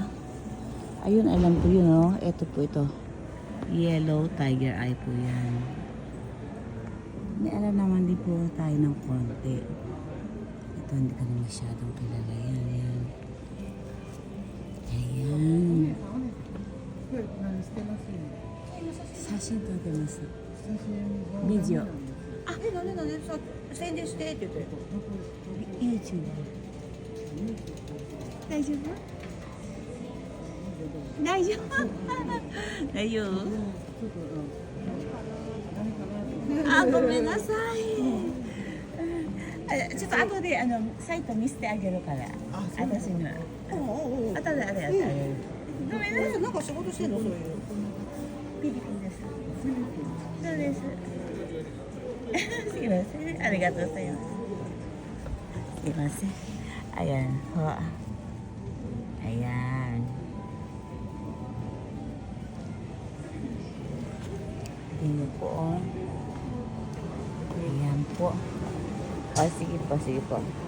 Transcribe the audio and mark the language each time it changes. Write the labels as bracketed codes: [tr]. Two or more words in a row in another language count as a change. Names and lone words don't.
[tl] Ayun, alam ko yun oh. Ito po ito. [en] Yellow tiger eye [tl] po yan. May alam naman din po tayo ng konti. Ito hindi ka na masyadong kilala yan. Ayan. Ayan. [ja] Sashin と出ます。ビデオ。あ、宣伝してって言って。YouTube。大丈夫？大丈夫？大丈夫？あ、ごめんなさい。ちょっと後でサイト見せてあげるから。私には。後であれやってあげる。ごめんなさい。なんか仕事してんのそういう。フィリピンです。そうです。すいません。ありがとうございます。すいません。Ayan. [tl] Ayan. Tingnan po oh. Ayan po. Sige po, sige po.